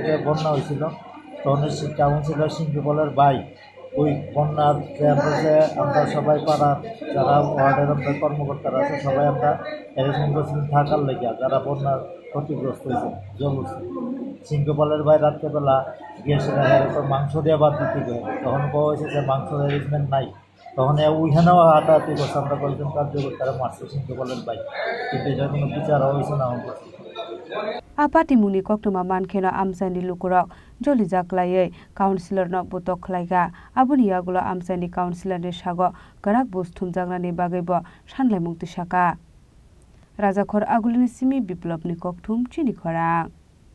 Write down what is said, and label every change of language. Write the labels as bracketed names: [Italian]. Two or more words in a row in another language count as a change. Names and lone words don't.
[Bangla] যে বন্যা হয়েছিল তখন কাউন্সিলর সিংকুপালের ভাই ওই বন্যার আমরা সবাই পাড়ার যারা ওয়ার্ডের আমরা কর্মকর্তারা আছে সবাই আমরা অ্যারেঞ্জমেন্ট করছিলাম থাকার লেগে যারা বন্যার ক্ষতিগ্রস্ত হয়েছে জল উঠছে সিংহপালের ভাই রাত্রেবেলা গিয়ে সেটা এরকম মাংস দিয়ে বাদ দিতে গেলে তখন পাওয়া হয়েছে যে মাংসের অ্যারেঞ্জমেন্ট নাই তখন ওইখানেও হাতাহাতি করছে আমরা কয়েকজন কার্যকর্তারা মারছে সিংহপালের ভাই কিন্তু এটা কোনো বিচার হয়েছে না আমার [Kok Borok] Apatimuni koktuma mankheno amsani lukurok joli jaklaiye councillor no butok khlaiga abuni yagulo amsani councillor ni sago garak busthum jagnani bagaibo sanlaimung tisaka Rajakhor agulini simi biplopni kokthum chini khorang